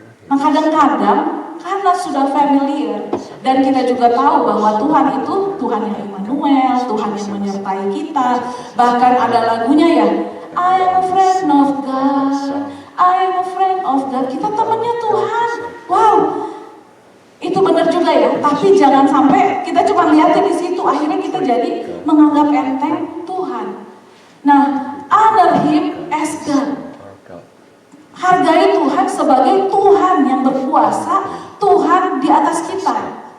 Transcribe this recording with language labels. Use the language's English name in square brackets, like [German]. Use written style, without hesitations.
[Indonesian] Nah kadang-kadang karena sudah familiar dan kita juga tahu bahwa Tuhan itu Tuhan yang Immanuel, Tuhan yang menyertai kita. Bahkan ada lagunya ya, [English] I am a friend of God, I am a friend of God. [Indonesian] Kita temannya Tuhan. Wow, itu benar juga ya. Tapi jangan sampai kita cuma lihatnya di situ. Akhirnya kita jadi menganggap enteng Tuhan. Nah, [English] honor Him as God. [Indonesian] Hargai Tuhan sebagai Tuhan yang berkuasa, Tuhan di atas kita.